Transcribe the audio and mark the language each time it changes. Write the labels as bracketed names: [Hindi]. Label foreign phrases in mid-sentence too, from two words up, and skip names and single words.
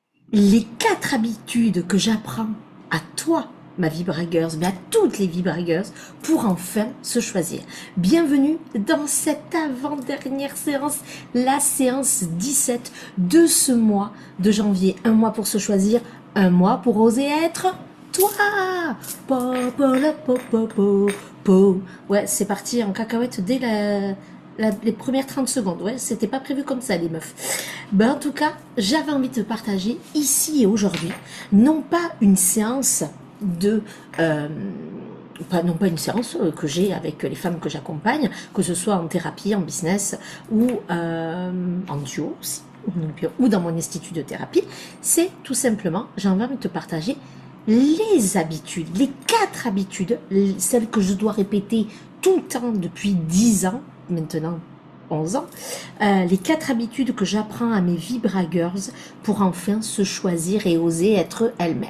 [French] les 4 habitudes que j'apprends à toi, ma vibragueuse, mais à toutes les vibragueuses, pour enfin se choisir. Bienvenue dans cette avant-dernière séance, la séance 17 de ce mois de janvier. Un mois pour se choisir, un mois pour oser être toi. Po, po, la, po, po, po, po. Ouais, c'est parti en cacahuète dès les premières 30 secondes. Ouais, c'était pas prévu comme ça, les meufs. Ben, en tout cas, j'avais envie de te partager ici et aujourd'hui, non pas une séance de... non pas une séance que j'ai avec les femmes que j'accompagne, que ce soit en thérapie, en business ou en duo aussi, ou dans mon institut de thérapie, c'est tout simplement, j'ai envie de te partager les habitudes, les 4 habitudes, celles que je dois répéter tout le temps depuis 10 ans, maintenant 11 ans, les 4 habitudes que j'apprends à mes Vibra Girls pour enfin se choisir et oser être elles-mêmes.